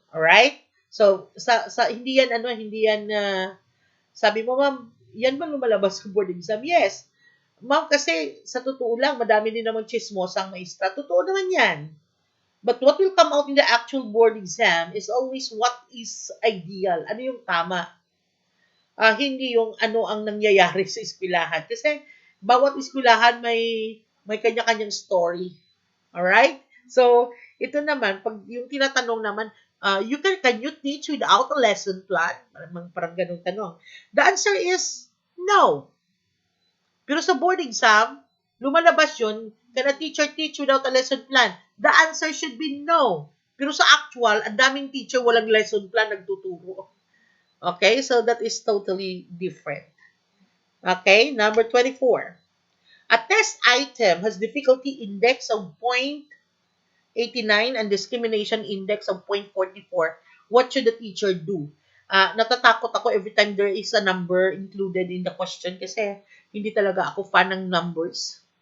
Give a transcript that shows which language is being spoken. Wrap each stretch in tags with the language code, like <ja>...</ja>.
<tl>Alright? So, hindi yan, sabi mo, ma'am, yan ba lumalabas sa board exam? Yes. Ma'am, kasi sa totoo lang, madami din naman chismosang maestra. Totoo naman yan.</tl> <en>But what will come out in the actual board exam is always what is ideal.</en> <tl>Ano yung tama? Hindi yung ano ang nangyayari sa eskwelahan. Kasi bawat eskwelahan may kanya-kanyang story. Alright? So, ito naman, pag yung tinatanong naman,</tl> <en>can you teach without a lesson plan?</en> <tl>Parang ganung tanong.</tl> <en>The answer is no.</en> <tl>Pero sa board exam, lumalabas yun,</tl> <en>Can a teacher teach without a lesson plan? The answer should be no.</en> <tl>Pero sa actual, ang daming teacher walang lesson plan nagtuturo. Okay?</tl> <en>So that is totally different. Okay? Number 24. A test item has difficulty index of 0.89 and discrimination index of 0.44. What should the teacher do?</en> <tl>Natatakot ako</tl> <en>every time there is a number included in the question</en> <tl>kasi hindi talaga ako</tl> <en>fan ng numbers.</en>